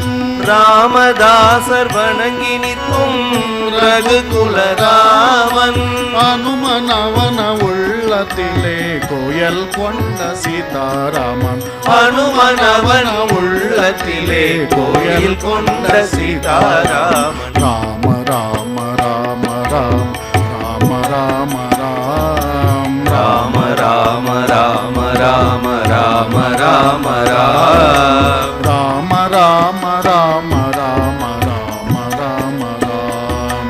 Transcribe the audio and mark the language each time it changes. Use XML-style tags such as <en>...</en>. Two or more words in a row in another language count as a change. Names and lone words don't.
<ta>ராமதாசர் வணங்கி நிற்கும் ரகுகுல ராமன். அனுமனவன உள்ளத்திலே கோயல் கொண்ட சீதாராமன். அனுமனவன உள்ளத்திலே கோயில் கொண்ட சீதாராமன். ராம ராம ராம ராம். ராம ராம ராம். ராம ராம ராம ராம ராம ராம ராம். ராம ராம ராம ராம ராம ராம ராம்.</ta>